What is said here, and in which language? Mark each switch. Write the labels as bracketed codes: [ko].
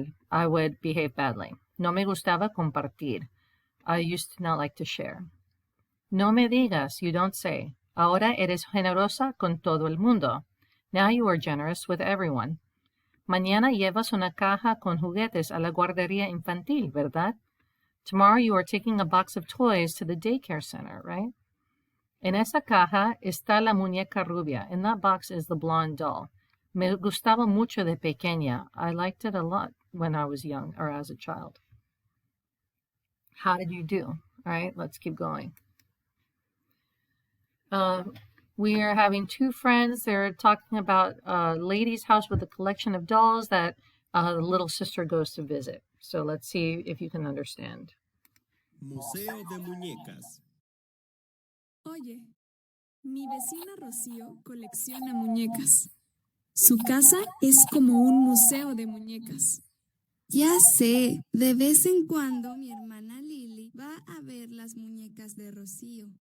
[en] I would behave badly. [es] No me gustaba compartir. [en] I used to not like to share. [es] No me digas, [en] you don't say. [es] Ahora eres generosa con todo el mundo. [en] Now you are generous with everyone. [es] Mañana llevas una caja con juguetes a la guardería infantil, ¿verdad? [en] Tomorrow you are taking a box of toys to the daycare center, right? [es] En esa caja está la muñeca rubia. [en] In that box is the blonde doll. [es] Me gustaba mucho de pequeña. [en] I liked it a lot when I was young or as a child. How did you do? All right, let's keep going. We are having two friends. They're talking about a lady's house with a collection of dolls that the little sister goes to visit. So let's see if you can understand. [es] Museo de Muñecas. Oye, Mi vecina Rocío colecciona muñecas. Su casa es como un museo de muñecas. Ya sé, de vez en cuando mi hermana Lili va a ver las muñecas de Rocío.